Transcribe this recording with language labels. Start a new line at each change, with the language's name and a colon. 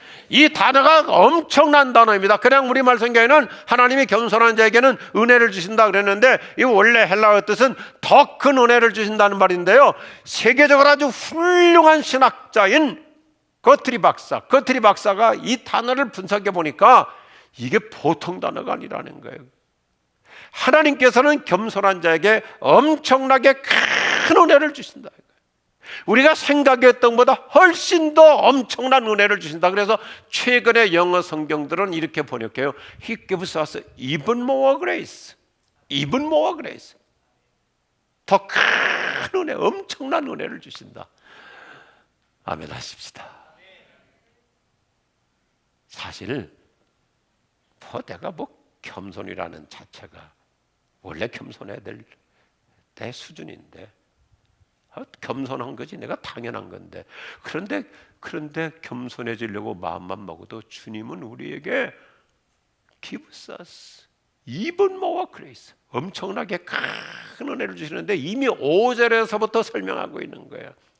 Korean: 이 단어가 엄청난 단어입니다. 그냥 우리말 성경에는 하나님이 겸손한 자에게는 은혜를 주신다 그랬는데, 이 원래 헬라어 뜻은 더 큰 은혜를 주신다는 말인데요, 세계적으로 아주 훌륭한 신학자인 거트리 박사가 이 단어를 분석해 보니까 이게 보통 단어가 아니라는 거예요. 하나님께서는 겸손한 자에게 엄청나게 큰 은혜를 주신다. 우리가 생각했던 것보다 훨씬 더 엄청난 은혜를 주신다. 그래서 최근의 영어 성경들은 이렇게 번역해요.
English: He gives us even more grace. even more grace.
Korean: 더 큰 은혜, 엄청난 은혜를 주신다. 아멘 하십시다. 사실 내가 겸손이라는 자체가 원래 겸손해야 될 내 수준인데, 겸손한 거지 내가 당연한 건데, 그런데 겸손해지려고 마음만 먹어도 주님은 우리에게
English: gives us even more grace,
Korean: 엄청나게 큰 은혜를 주시는데 이미 5절에서부터 설명하고 있는 거예요.